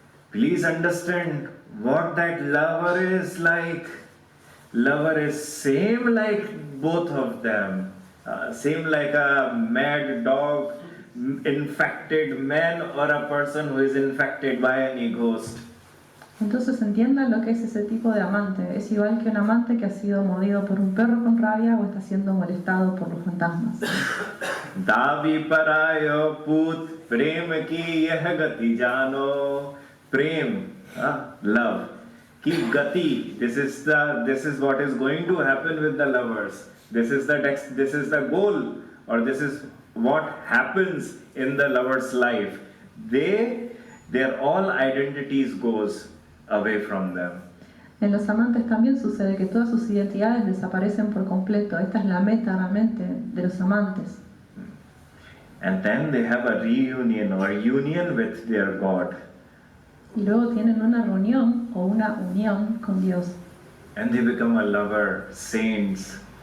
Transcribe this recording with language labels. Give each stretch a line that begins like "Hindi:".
English: Please understand what that lover is like. Lover is same like both of them. Same like a mad dog, infected man, or a person who is infected by any ghost.
Spanish: Entonces entiendan lo que es ese tipo de amante. Es igual que un amante que ha sido mordido por un perro con rabia o está siendo molestado por los fantasmas.
Hindi: Davi parayo put prem ki yah gati jano. Prem, love. Ki gati.
English: This is what is going to happen with the lovers. This is the goal, or this is what happens in the lover's life. Their all identities goes away from them.
Spanish: En los amantes también sucede que todas sus identidades desaparecen por completo. Esta es la meta realmente de los amantes.
English: And then they have a reunion or union with their God.
Spanish: Y luego tienen una reunión o una unión con Dios.
English: And they become a lover, saints.